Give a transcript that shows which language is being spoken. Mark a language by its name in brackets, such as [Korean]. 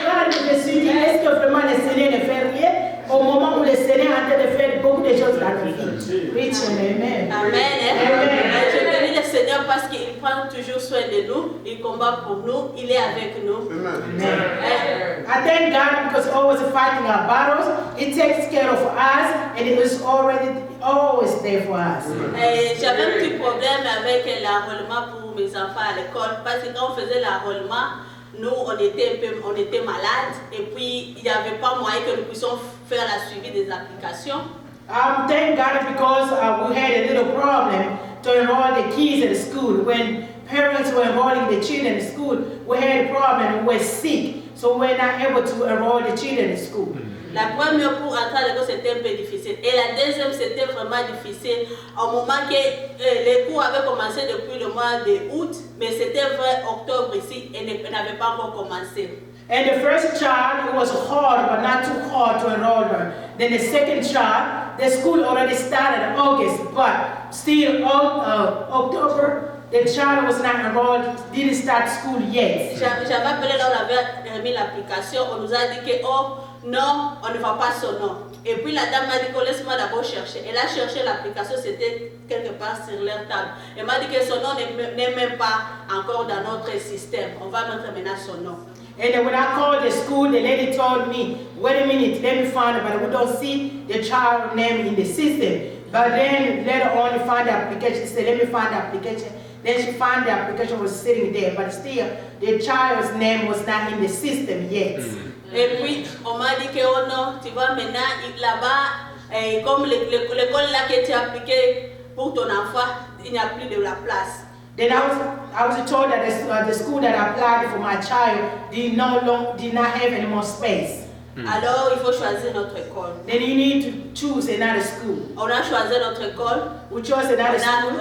[French] Je me suis dit, est-ce que vraiment le Seigneur ne fait rien au moment où le Seigneur est en train de faire beaucoup de choses dans nos vies? Amen. Amen. Je bénis le Seigneur Seigneur parce qu'il prend toujours soin de nous, il combat pour nous, il est avec nous. Amen. [English] I thank God because always fighting our battles, He takes care of us, and it is always there for us. [French] J'avais un petit problème avec l'enrôlement pour mes enfants à l'école parce que quand on faisait l'enrôlement, nous on était malades et puis il n'y avait pas moyen que nous puissions faire la suivi des applications. [English] Thank God because we had a little problem to enroll the kids at school. When parents were enrolling the children in school, we had a problem, we were sick, so we were not able to enroll the children in school. [French] La première pour entrer à l'école c'était un peu difficile et la deuxième c'était vraiment difficile au moment que les cours avaient commencé depuis le mois d'août, mais c'était vrai octobre ici et n'avait pas encore commencé. [English] And the first child, it was hard, but not too hard to enroll her. Then the second child, the school already started in August, but still October, the child was not enrolled, didn't start school yet. [French] J'avais appelé là, on avait remis l'application, on nous a dit que oh non, on ne va pas son nom. Et puis la dame m'a dit que laisse-moi d'abord chercher. Elle a cherché l'application, c'était quelque part sur leur table. Elle m'a dit que son nom n'est même pas encore dans notre système. On va mettre maintenant son nom. [English] And then when I called the school, the lady told me, wait a minute, let me find it, but we don't see the child name in the system. But then later on, you find the application, she said, let me find the application. Then she found the application was sitting there, but still, the child's name was not in the system yet. [French] Et puis, on m'a dit que oh non, tu vois maintenant, là-bas, comme l'école là que tu as appliqué pour ton enfant, il n'y a plus de la place. [English] Then I was told that the school that I applied for my child did not have any more space. [French] Alors, il faut choisir notre école. [English] Then you need to choose another school. [French] On a choisi notre école. [English] We chose another school.